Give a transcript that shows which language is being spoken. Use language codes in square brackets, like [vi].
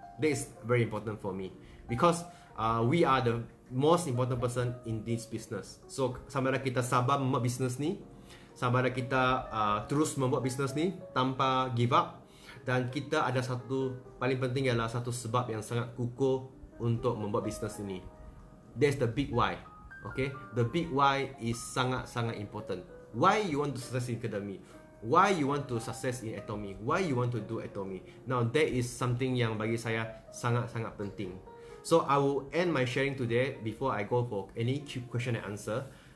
[en] That is very important for me, because we are the most important person in this business. [ms] So sama ada kita sabar membuat bisnes ni, sama ada kita terus membuat bisnes ni tanpa [en] give up, [ms] dan kita ada satu paling penting ialah satu sebab yang sangat kukuh untuk membuat bisnes ini. [en] That's the big why. Okay, the big why is [ms] sangat-sangat [en] important. Why you want to success in Academy? Why you want to success in Atomy? Why you want to do Atomy? Now that is something [ms] yang bagi saya sangat-sangat penting. [en] So I will end my sharing today before I go for any question and answer.